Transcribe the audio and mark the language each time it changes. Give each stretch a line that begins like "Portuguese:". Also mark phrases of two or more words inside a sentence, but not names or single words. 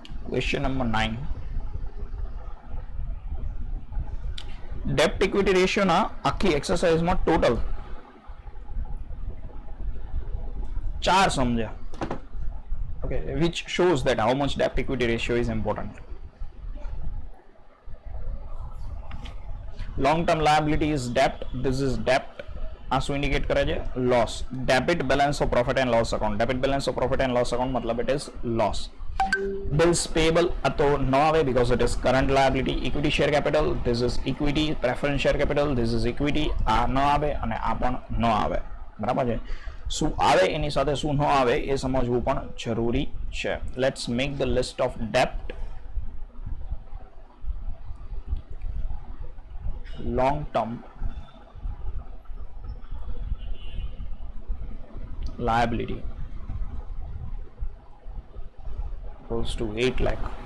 English: Question number 9. Debt equity ratio
Gujarati: ના આખી એક્સરસાઇઝમાં ટોટલ 4 સમજ્યા.
English: Okay, which shows that how much debt equity ratio is important. Long term liability is debt. This is debt.
Gujarati: આ શું ઇન્ડિકેટ કરે છે? લોસ.
English: debit balance of profit and loss account. debit balance of profit and loss account મતલબ it is loss. Bills payable
Gujarati: આ તો ન આવે
English: because it is current liability. Equity share capital, this is equity. Preference share capital, this is equity.
Gujarati: આ ન આવે અને આ પણ ન આવે. બરાબર છે? શું આવે એની સાથે શું ન આવે એ સમજવું પણ જરૂરી છે.
English: Let's make the list of debt. Long term liability goes to 8 lakh.